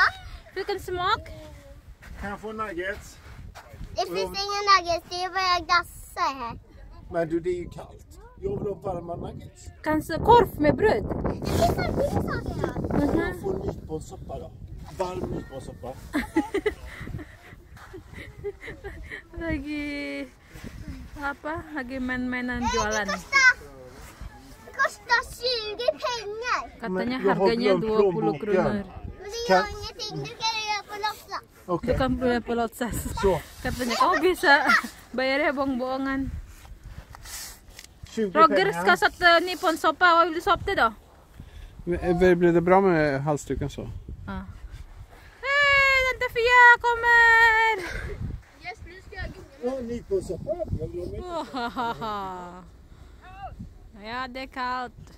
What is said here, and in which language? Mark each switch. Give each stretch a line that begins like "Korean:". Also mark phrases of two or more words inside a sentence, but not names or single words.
Swedish: Vilken smak? Kan jag få nuggets? det finns inga nuggets, det är bara glassar här. Men du, det är ju kallt. Jag vill ha varma nuggets. Kanske korv med bröd? Det finns alltid saker här. Jag får nyponsoppa då. Varm nyponsoppa.
Indonesian: Lagi apa? Lagi main-mainan jualan.
Swedish: Det kostar 20 pengar.
Indonesian: Katanya
Swedish: Men jag har
Indonesian: harganya
Swedish: glömt 20 plånboken. kronor. Men det gör ingenting, du kan göra på låtsas. Du Okej. kan beli på låtsas. Så, Katanya kamu bisa bayarnya bohong-bohongan. 20 Roger pengar. ska sätta nippon soppa. Vad vill du soppa då? Blir det bra med halsduken så? Ja. Hej, Tante Fia kommer! Ja, nyponsoppa. Jag vill ha med. Oh, ja, det är kallt.